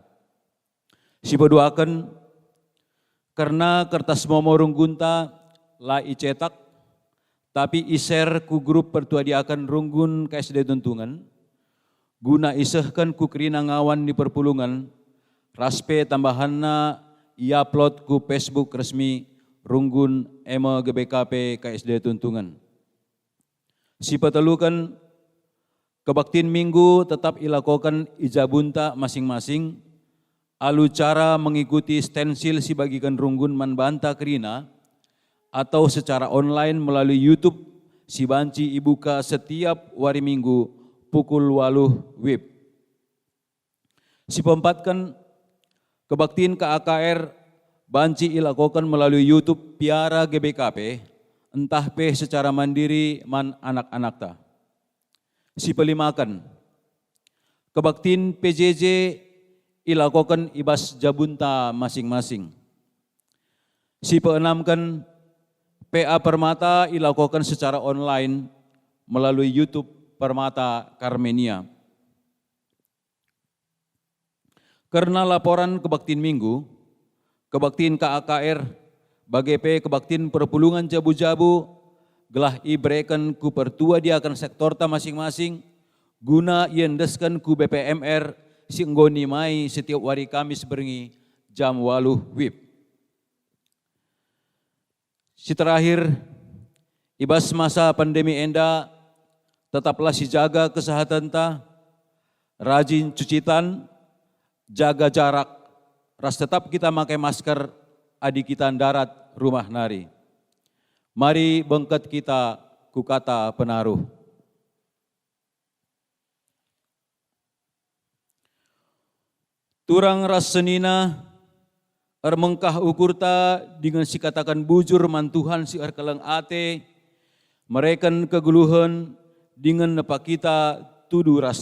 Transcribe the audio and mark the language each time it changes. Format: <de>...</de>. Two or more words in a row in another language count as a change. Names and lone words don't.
<btx>Si berdoakan karena kertas momo runggunta la icetak, tapi iser ku grup pertuadiakan runggun KSD Tuntungan, guna isehkan ku kerina ngawan di perpulungan, raspe tambahanna i-upload ku Facebook resmi runggun ema GBKP KSD Tuntungan. Si petelukan kebaktiin minggu tetap ilakokan ijabunta masing-masing, alu cara</btx> <id>mengikuti stensil</id> <btx>si bagikan runggun manbanta kerina,</btx> <id>atau secara online melalui YouTube</id> <btx>si banci ibuka</btx> <id>setiap wari minggu pukul 8 WIB.</id> <btx>Si pempatkan kebaktiin KAKR banci ilakokan melalui YouTube Piara GBKP, entah pe</btx> <id>secara mandiri</id> <btx>man anak-anak ta. Si pelimakan, kebaktiin PJJ ilakokan ibas jabunta masing-masing. Si peenamkan, PA Permata ilakokan</btx> <id>secara online melalui</id> <btx>YouTube Permata Karmenia. Karena laporan kebaktiin minggu, kebaktiin KAKR, bagepe kebaktiin perpulungan jabu-jabu, gelah ibrekan ku pertua diakan sektor ta masing-masing, guna iendeskan ku BPMR si enggoni mai</btx> <id>setiap hari Kamis</id> <btx>berengi jam 8 WIB. Si terakhir, ibas</btx> <id>masa pandemi</id> <btx>enda, tetaplah si jaga kesehatan ta,</btx> <id>rajin cuci tangan, jaga jarak, ras tetap kita pakai masker,</id> <btx>adik kita darat rumah nari. Mari bengket kita ku kata penaruh. Turang ras senina, mengkah ukurta dengan si katakan bujur mantuhan si arkelang ate, merekan keguluhan dengan nepa kita tudu ras</btx>